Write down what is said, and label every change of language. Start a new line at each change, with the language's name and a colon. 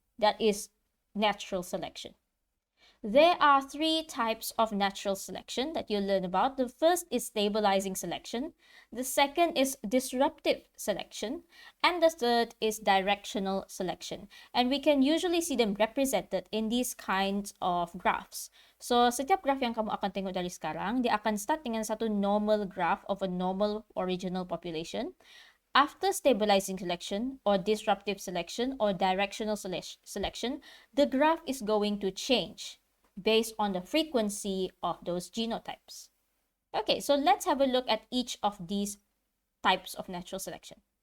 English: That is natural selection. There are three types of natural selection that you'll learn about. The first is stabilizing selection. The second is disruptive selection. And the third is directional selection. And we can usually see them represented in these kinds of graphs.
Malay: So, setiap graph yang kamu akan tengok dari sekarang, dia akan start dengan satu
English: normal graph of a normal original population. After stabilizing selection or disruptive selection or directional selection, the graph is going to change based on the frequency of those genotypes. Okay, so let's have a look at each of these types of natural selection.